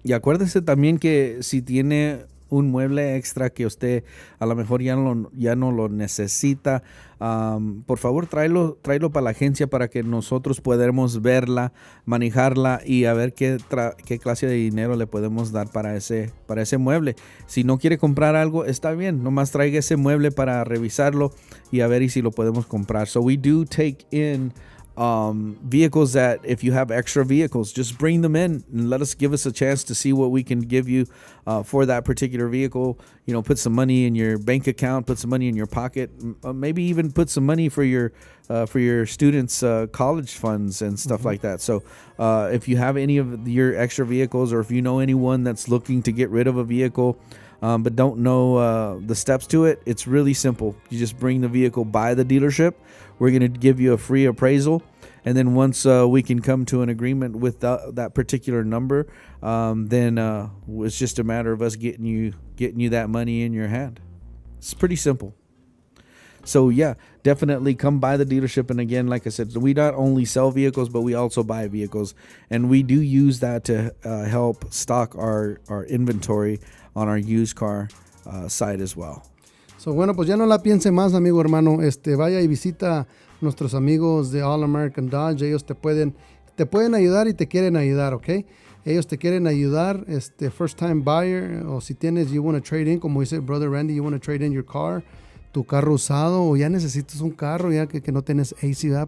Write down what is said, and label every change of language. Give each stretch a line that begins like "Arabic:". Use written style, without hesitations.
Spanish: Y acuérdese también que si tiene un mueble extra que usted a lo mejor ya no lo necesita, por favor tráelo para la agencia para que nosotros podamos verla, manejarla y a ver qué clase de dinero le podemos dar para ese mueble. Si no quiere comprar algo, está bien, nomás traiga ese mueble para revisarlo y a ver si lo podemos comprar.
English: So we do take in vehicles that if you have extra vehicles, just bring them in and give us a chance to see what we can give you for that particular vehicle. You know, put some money in your bank account, put some money in your pocket, maybe even put some money for your students' college funds and stuff like that. So if you have any of your extra vehicles, or if you know anyone that's looking to get rid of a vehicle, but don't know the steps to it, it's really simple. You just bring the vehicle by the dealership. We're going to give you a free appraisal. And then once we can come to an agreement with that particular number, then it's just a matter of us getting you that money in your hand. It's pretty simple. So yeah, definitely come by the dealership. And again, like I said, we not only sell vehicles, but we also buy vehicles. And we do use that to help stock our inventory on our used car side as well.
Spanish: So, bueno, pues ya no la piense más, amigo hermano. Vaya y visita nuestros amigos de All American Dodge. Ellos te pueden ayudar y te quieren ayudar, ¿ok? Ellos te quieren ayudar,
English: first time buyer,
Spanish: o si tienes,
English: you want to trade in,
Spanish: como dice Brother Randy,
English: you want to trade in your car,
Spanish: tu carro usado, o ya necesitas un carro, ya que no tienes AC, ¿verdad?